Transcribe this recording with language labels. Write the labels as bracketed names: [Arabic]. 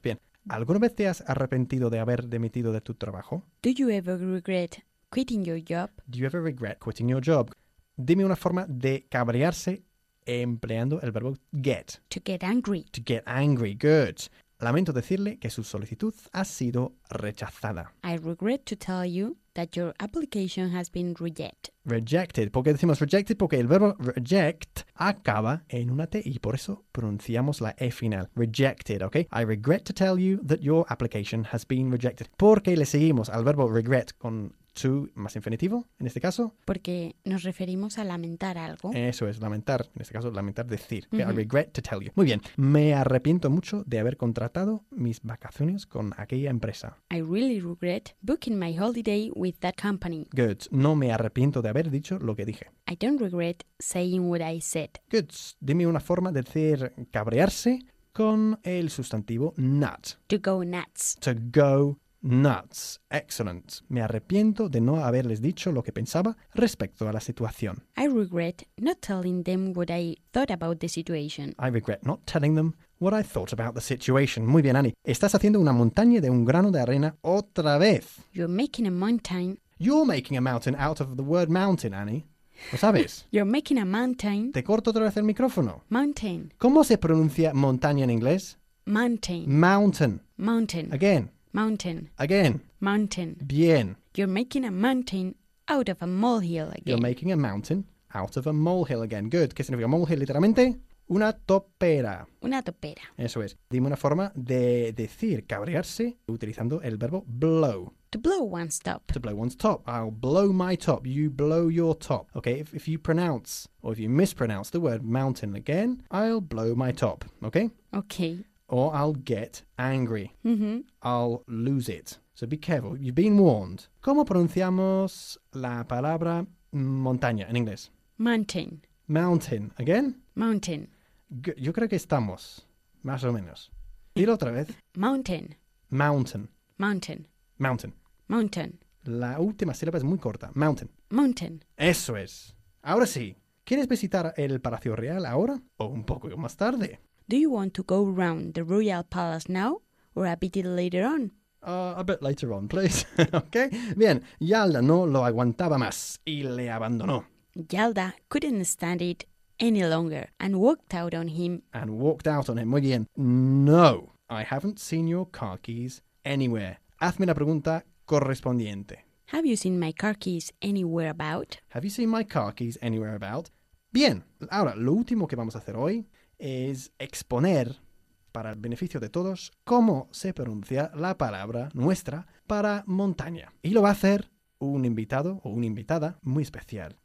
[Spanish] Bien, ¿alguna vez te has arrepentido de haber dimitido de tu trabajo? [English] Do you ever regret quitting your job? Do you ever regret quitting your job? [Spanish] Dime una forma de cabrearse empleando el verbo get. [English] To get angry. To get angry, good. [Spanish] Lamento decirle que su solicitud ha sido rechazada. [English] I regret to tell you that your application has been rejected. [Spanish] Rejected. ¿Por qué decimos rejected? Porque el verbo reject acaba en una T y por eso pronunciamos la E final. Rejected, ¿ok? [English] I regret to tell you that your application has been rejected. [Spanish] ¿Por qué le seguimos al verbo regret con to más infinitivo en este caso? Porque nos referimos a lamentar algo. Eso es, lamentar. En este caso, lamentar decir. Uh-huh. [English] I regret to tell you. [Spanish] Muy bien. Me arrepiento mucho de haber contratado mis vacaciones con aquella empresa. [English] I really regret booking my holiday with that company. Good. [Spanish] No me arrepiento de haber dicho lo que dije. [English] I don't regret saying what I said. [Spanish] Good. Dime una forma de decir cabrearse con el sustantivo not. [English] To go nuts. To go nuts. Excellent. [Spanish] Me arrepiento de no haberles dicho lo que pensaba respecto a la situación. [English] I regret not telling them what I thought about the situation. I regret not telling them what I thought about the situation. [Spanish] Muy bien, Annie. Estás haciendo una montaña de un grano de arena otra vez. [English] You're making a mountain. You're making a mountain out of the word mountain, Annie. [Spanish] ¿Lo sabes? [English] You're making a mountain. [Spanish] Te corto otra vez el micrófono. [English] Mountain. [Spanish] ¿Cómo se pronuncia montaña en inglés? [English] Mountain. Mountain. Mountain. Again. Mountain. Again. Mountain. [Spanish] Bien. [English] You're making a mountain out of a molehill again. You're making a mountain out of a molehill again. Good. [Spanish] ¿Qué significa molehill literalmente? Una topera. Una topera. Eso es. Dime una forma de decir cabrearse utilizando el verbo blow. [English] To blow one's top. To blow one's top. I'll blow my top. You blow your top. Okay, if you pronounce or if you mispronounce the word mountain again, I'll blow my top. Okay? Okay. Or I'll get angry. Mm-hmm. I'll lose it. So be careful. You've been warned. [Spanish] ¿Cómo pronunciamos la palabra montaña en inglés? [English] Mountain. Mountain. Again? Mountain. [Spanish] Yo creo que estamos, más o menos. Dilo otra vez. [English] Mountain. Mountain. Mountain. Mountain. Mountain. [Spanish] La última sílaba es muy corta. Mountain. [English] Mountain. [Spanish] Eso es. Ahora sí. ¿Quieres visitar el Palacio Real ahora o un poco más tarde? [English] Do you want to go around the Royal Palace now or a bit later on? A bit later on, please. Okay. [Spanish] Bien, Yalda no lo aguantaba más y le abandonó. [English] Yalda couldn't stand it any longer and walked out on him. And walked out on him. [Spanish] Muy bien. [English] No, I haven't seen your car keys anywhere. [Spanish] Hazme la pregunta correspondiente. [English] Have you seen my car keys anywhere about? Have you seen my car keys anywhere about? [Spanish] Bien, ahora lo último que vamos a hacer hoy es exponer, para el beneficio de todos, cómo se pronuncia la palabra nuestra para montaña. Y lo va a hacer un invitado o una invitada muy especial.